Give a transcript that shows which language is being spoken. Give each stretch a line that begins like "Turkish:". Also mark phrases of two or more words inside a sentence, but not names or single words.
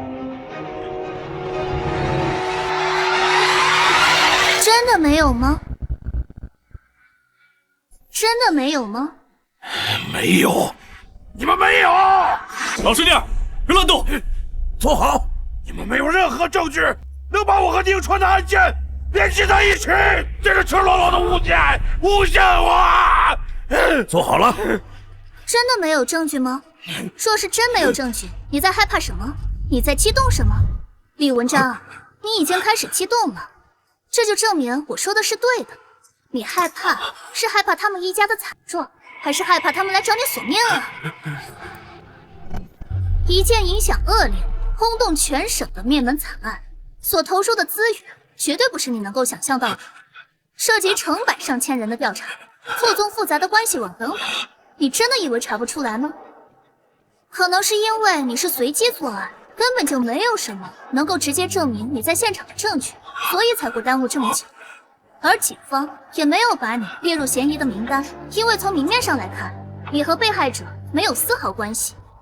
Chinese: 真的沒有嗎？真的沒有嗎？沒有，你們沒有。老實點，別亂動，坐好。你們沒有任何證據能把我和寧川的案件联系在一起，这是赤裸裸的诬陷我！坐好了。真的没有证据吗？若是真没有证据，你在害怕什么？你在激动什么？李文章，你已经开始激动了，这就证明我说的是对的。你害怕是害怕他们一家的惨状，还是害怕他们来找你索命啊？一件影响恶劣、轰动全省的灭门惨案，所投入的资源绝对不是你能夠想象到的，涉及成百上千人的調查，錯綜複雜的關係網等等，你真的以為查不出來嗎？可能是因為你是隨機作案，根本就沒有什麼能夠直接證明你在現場的證據，所以才會耽誤這麼久。而警方也沒有把你列入嫌疑的名單，因為從明面上來看，你和被害者沒有絲毫關係。